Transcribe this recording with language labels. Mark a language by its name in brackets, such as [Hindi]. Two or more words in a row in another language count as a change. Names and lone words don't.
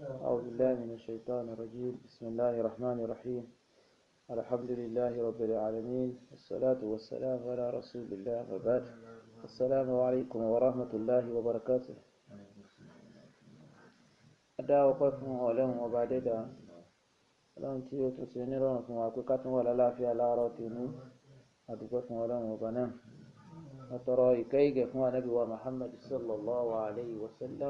[Arabic] أعوذ بالله من الشيطان الرجيم. بسم الله الرحمن الرحيم. الحمد لله رب العالمين، والصلاة والسلام على رسول الله وبعد. السلام عليكم ورحمة الله وبركاته. [Yoruba] Adá ọpẹ́ fún Ọlọ́run ọba Adẹ́dàá, Ọlọ́run tí ó tún ṣe nírọ̀rùn fún wa pé ká tún wà lálàáfíà láàárọ̀ tòní. A dúpẹ́ fún Ọlọ́run ọba náà. A tọrọ ìkẹ́ ìgẹ̀ fún Ànábì wa Muhammad [Arabic] صلى الله عليه وسلم.